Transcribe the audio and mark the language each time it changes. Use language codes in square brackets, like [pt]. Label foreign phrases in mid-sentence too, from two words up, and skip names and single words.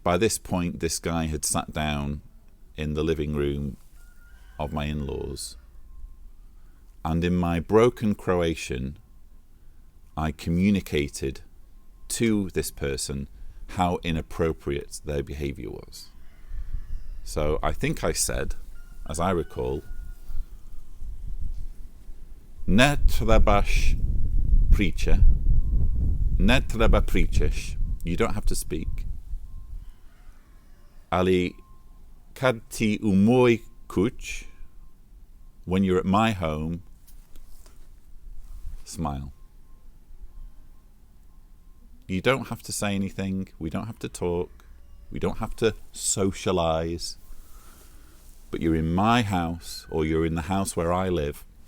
[en] By this point, this guy had sat down in the living room of my in-laws, and in my broken Croatian I communicated to this person how inappropriate their behaviour was. So I think I said, as I recall, [hr] ne trebaš priče, ne treba pričeš, [en] you don't have to speak, [hr] ali kad ti u moj kuć, [en] when you're at my home, smile. You don't have to say anything. We don't have to talk. We don't have to socialise. But you're in my house, or you're in the house where I live.